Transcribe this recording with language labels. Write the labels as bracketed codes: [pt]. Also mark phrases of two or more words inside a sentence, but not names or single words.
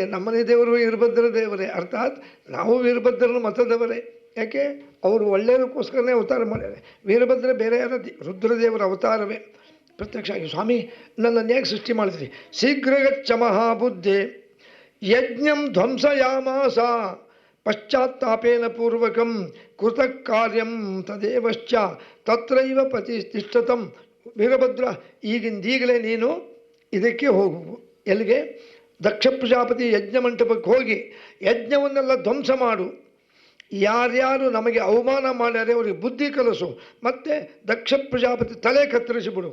[kn] ನಮ್ಮನೆ ದೇವರು ವೀರಭದ್ರ ದೇವರೇ. ಅರ್ಥಾತ್ ನಾವು ವೀರಭದ್ರನ ಮತದವರೇ. ಯಾಕೆ? ಅವರು ಒಳ್ಳೆಯದಕ್ಕೋಸ್ಕರನೇ ಅವತಾರ ಮಾಡ್ಯಾರೆ. ವೀರಭದ್ರ ಬೇರೆ ಯಾರ? ರುದ್ರದೇವರ ಅವತಾರವೇ ಪ್ರತ್ಯಕ್ಷ ಆಗಿ. ಸ್ವಾಮಿ, ನನ್ನನ್ನು ಹೇಗೆ ಸೃಷ್ಟಿ ಮಾಡಿದ್ರಿ? [sa] ಶೀಘ್ರಗಚ್ಚ ಮಹಾಬುದ್ಧಿ ಯಜ್ಞಂ ಧ್ವಂಸಯಾಮಾಸ ಪಶ್ಚಾತ್ತಾಪೇನ ಪೂರ್ವಕಂ ಕೃತ ಕಾರ್ಯಂ ತದೇವಶ್ಚ ತತ್ರೈವ ಪ್ರತಿಷ್ಠಿತಂ. [kn] ವೀರಭದ್ರ, ಈಗಿಂದೀಗಲೇ ನೀನು ಇದಕ್ಕೆ ಹೋಗು. ಎಲ್ಲಿಗೆ? ದಕ್ಷ ಪ್ರಜಾಪತಿ ಯಜ್ಞ ಮಂಟಪಕ್ಕೆ ಹೋಗಿ ಯಜ್ಞವನ್ನೆಲ್ಲ ಧ್ವಂಸ ಮಾಡು. ಯಾರ್ಯಾರು ನಮಗೆ ಅವಮಾನ ಮಾಡ್ಯಾರೆ ಅವರಿಗೆ ಬುದ್ಧಿ ಕಲಿಸು. ಮತ್ತು ದಕ್ಷ ಪ್ರಜಾಪತಿ ತಲೆ ಕತ್ತರಿಸಿಬಿಡು.